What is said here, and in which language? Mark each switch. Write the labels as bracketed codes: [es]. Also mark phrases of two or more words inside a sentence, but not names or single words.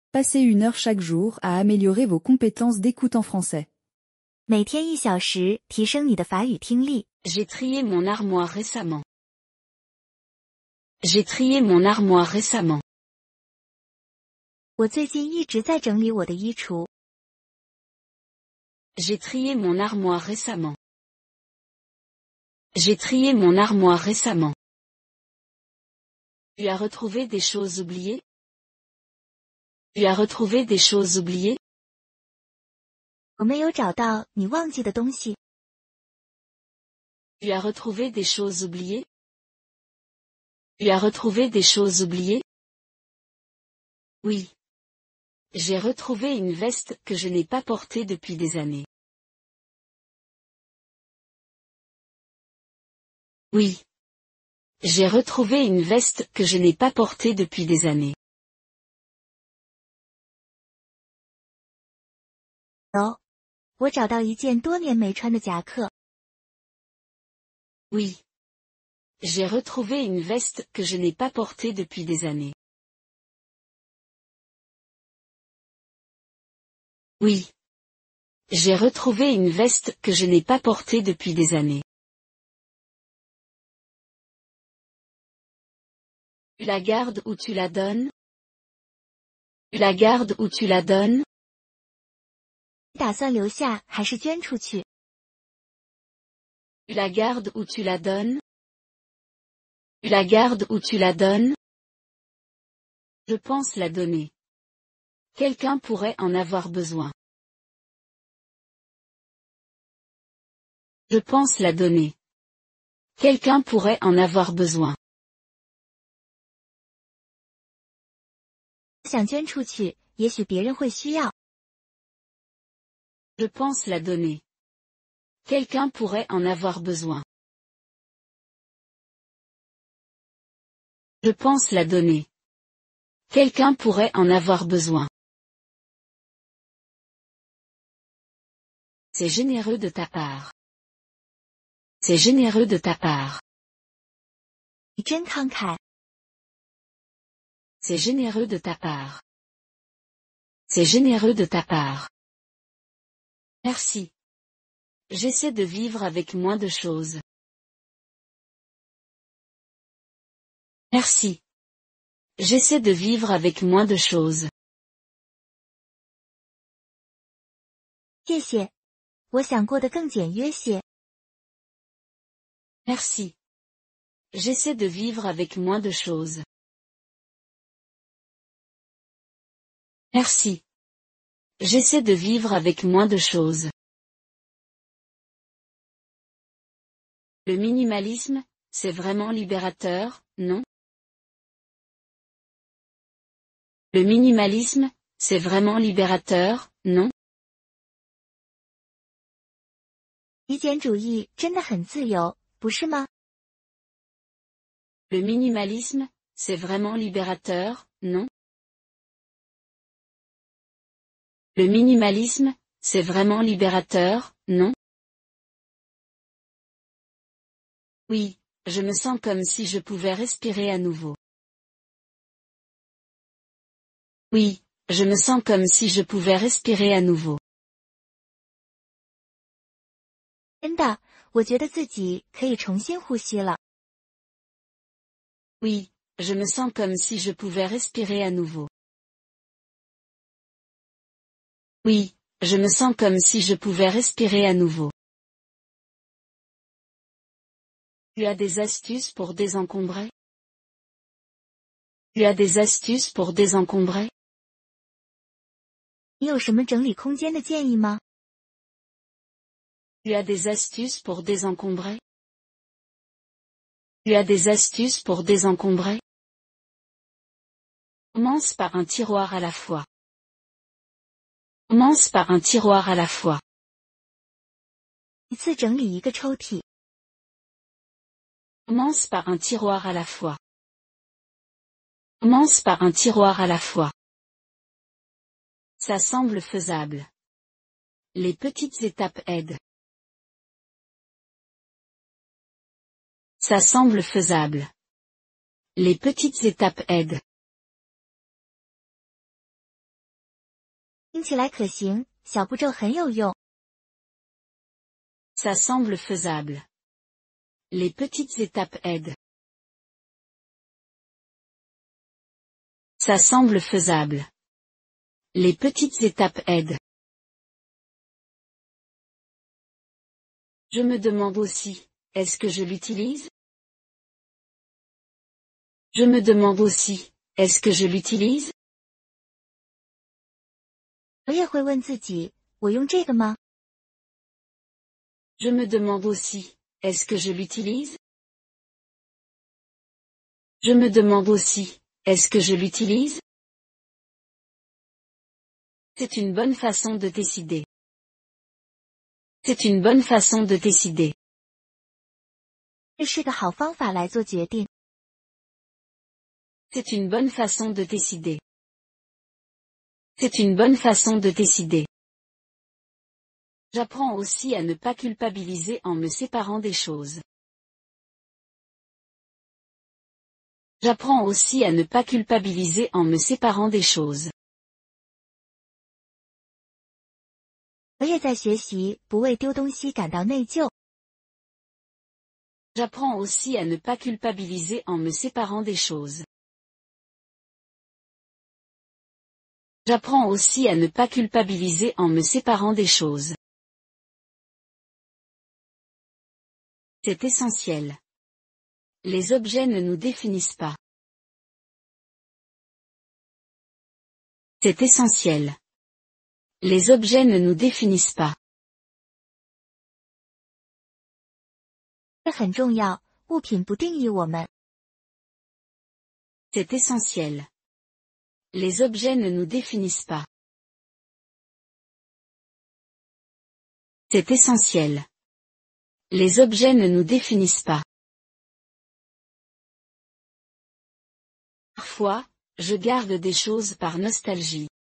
[fr] Passez 1 heure chaque jour à améliorer vos compétences d'écoute en français. [zh] 每天1小时，提升你的法语听力。 [fr] J'ai trié mon armoire récemment. J'ai trié mon armoire récemment. [zh] 我最近一直在整理我的衣橱。 [fr] J'ai trié mon armoire récemment. J'ai trié mon armoire récemment. Tu as retrouvé des choses oubliées? Tu as retrouvé des choses oubliées? [zh] 我没有找到你忘记的东西。 [fr] Tu as retrouvé des choses oubliées? Tu as retrouvé des choses oubliées? Oui. J'ai retrouvé une veste que je n'ai pas portée depuis des années. Oui. J'ai retrouvé une veste que je n'ai pas portée depuis des années. [zh] 我找到一件多年没穿的夹克。 [fr] Oui. J'ai retrouvé une veste que je n'ai pas portée depuis des années. Oui. J'ai retrouvé une veste que je n'ai pas portée depuis des années. Tu la gardes ou tu la donnes? Tu la gardes ou tu la donnes? [zh] 你打算留下还是捐出去？ [fr] Tu la gardes ou tu la donnes? Tu la gardes ou tu la donnes? Je pense la donner. Quelqu'un pourrait en avoir besoin. Je pense la donner. Quelqu'un pourrait en avoir besoin. [zh] 想捐出去，也许别人会需要。 [fr] Je pense la donner. Quelqu'un pourrait en avoir besoin. Je pense la donner. Quelqu'un pourrait en avoir besoin. C'est généreux de ta part. C'est généreux de ta part. [zh] 你真慷慨。 [fr] C'est généreux de ta part. C'est généreux de ta part. Merci. J'essaie de vivre avec moins de choses. Merci. J'essaie de vivre avec moins de choses. [zh] 谢谢。我想过得更简约些。 [fr] Merci. J'essaie de vivre avec moins de choses. Merci. J'essaie de vivre avec moins de choses. Le minimalisme, c'est vraiment libérateur, non? Le minimalisme, c'est vraiment libérateur, non? [zh] 极简主义真的很自由，不是吗？ [fr] Le minimalisme, c'est vraiment libérateur, non? Le minimalisme, c'est vraiment libérateur, non? Oui, je me sens comme si je pouvais respirer à nouveau. Oui, je me sens comme si je pouvais respirer à nouveau. [zh] 真的，我觉得自己可以重新呼吸了。 [fr] Oui, je me sens comme si je pouvais respirer à nouveau. Oui, je me sens comme si je pouvais respirer à nouveau. Tu as des astuces pour désencombrer? Tu as des astuces pour désencombrer? [zh] 你有什么整理空间的建议吗？ [fr] Tu as des astuces pour désencombrer? Tu as des astuces pour désencombrer? Commence par un tiroir à la fois. Commence par un tiroir à la fois. [zh] 一次整理一个抽屉。 [fr] Commence par un tiroir à la fois. Commence par un tiroir à la fois. Ça semble faisable. Les petites étapes aident. Ça semble faisable. Les petites étapes aident. [zh] 听起来可行，小步骤很有用。 [fr] Ça semble faisable. Les petites étapes aident. Ça semble faisable. Les petites étapes aident. Je me demande aussi, est-ce que je l'utilise? Je me demande aussi, est-ce que je l'utilise? [zh] 我也会问自己，我用这个吗？ [fr] Je me demande aussi, est-ce que je l'utilise? Je me demande aussi, est-ce que je l'utilise? C'est une bonne façon de décider. C'est une bonne façon de décider. [zh] 这是个好方法来做决定。 [fr] C'est une bonne façon de décider. C'est une bonne façon de décider. J'apprends aussi à ne pas culpabiliser en me séparant des choses. J'apprends aussi à ne pas culpabiliser en me séparant des choses. [zh] 我也在学习不为丢东西感到内疚。 [fr] J'apprends aussi à ne pas culpabiliser en me séparant des choses. J'apprends aussi à ne pas culpabiliser en me séparant des choses. C'est essentiel. Les objets ne nous définissent pas. C'est essentiel. Les objets ne nous définissent pas. [zh] 这很重要，物品不定义我们。 [fr] C'est essentiel. Les objets ne nous définissent pas. C'est essentiel. Les objets ne nous définissent pas. Parfois, je garde des choses par nostalgie.